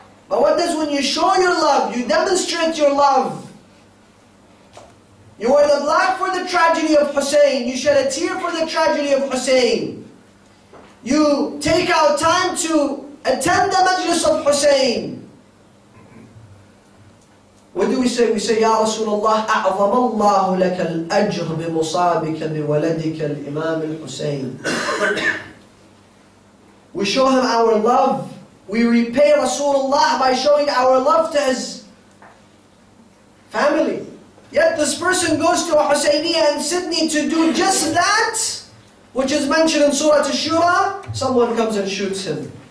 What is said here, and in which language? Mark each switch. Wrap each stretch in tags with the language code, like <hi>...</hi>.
<en>Mawaddah is when you show your love, you demonstrate your love. You wear the black for the tragedy of Hussein. You shed a tear for the tragedy of Hussein. You take out time to attend the majlis of Hussein. What do we say? We say,</en> <ar>Ya Rasulullah, أعظم الله لك الأجر بمصابك بولدك الإمام الحسين.</ar> <en>We show him our love. We repay Rasulullah by showing our love to his family. Yet this person goes to a Husayniyah in Sydney to do just that, which is mentioned in Surah Ash-Shura. Someone comes and shoots him.</en>